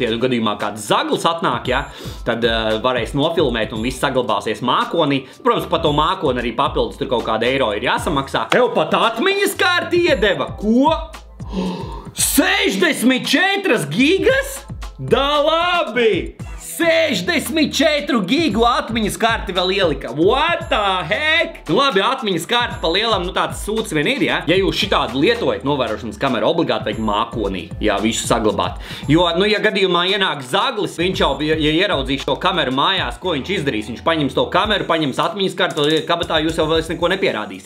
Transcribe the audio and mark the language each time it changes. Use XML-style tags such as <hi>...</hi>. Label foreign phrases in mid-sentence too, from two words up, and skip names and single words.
<lv>Ja gadījumā kāds zaglis atnāk, ja, tad varēs nofilmēt un viss saglabāsies mākonī. Protams, par to mākoni arī papildus tur kaut kāda eiro ir jāsamaksā. Tev pat atmiņas kārti iedeva. Ko? 64 gigas? Da labi! 64 gigu atmiņas karti vēl ielika.</lv> <en>What the heck?</en> <lv>Nu labi, atmiņas karti pa lielam, nu tāds sūds vien ir, ja? Ja jūs šitādu lietojat novērošanas kameru, obligāti vajag mākonī, jā, visu saglabāt. Jo, nu, ja gadījumā ienāk zaglis, viņš jau, ja ieraudzīs šo kameru mājās, ko viņš izdarīs? Viņš paņems to kameru, paņems atmiņas karti, kabatā jūs jau vēl neko nepierādīsiet.</lv>